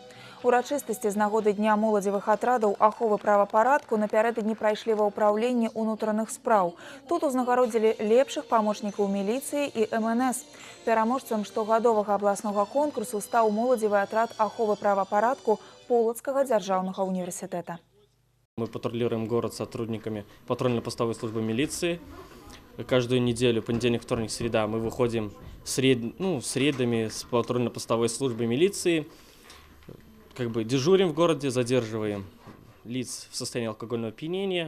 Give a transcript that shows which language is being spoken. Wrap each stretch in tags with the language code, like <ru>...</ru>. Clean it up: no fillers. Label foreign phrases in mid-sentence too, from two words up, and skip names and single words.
<be>Урачыстасці з нагоды Дня моладзевых атрадаў аховы правапарадку напярэдадні прайшлі ва ўпраўленні ўнутраных спраў. Тут узнагародзілі лепшых памочнікаў міліцыі і МНС. Пераможцам штогадовага абласнога конкурсу стаў моладзевы атрад аховы правапарадку Полоцкого державного университета.</be> <ru>Мы патрулируем город с сотрудниками патрульно-постовой службы милиции. Каждую неделю, понедельник, вторник, среда, мы выходим средами с патрульно-постовой службы милиции. Дежурим в городе, задерживаем лиц в состоянии алкогольного опьянения.</ru>